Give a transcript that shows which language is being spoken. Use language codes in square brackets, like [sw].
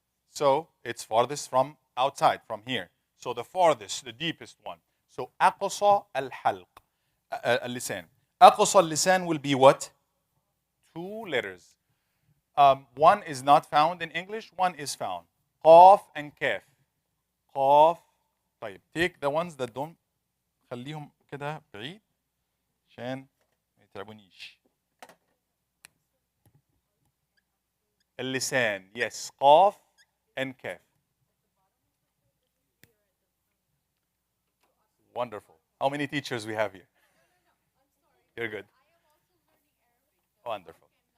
[en] So it's farthest from outside, from here. So the farthest, the deepest one. So aqsa al-halq, al-lisan. Aqsa al-lisan will be what? 2 letters. One is not found in English, one is found. Qaf and kaf. Qaf. [ar] طيب, [en] take the ones that don't, [ar] خليهم كده بعيد عشان ما يتعبونيش. [en] اللسان, yes, قاف and kaf. Wonderful. How many teachers we have here? You're good. Wonderful.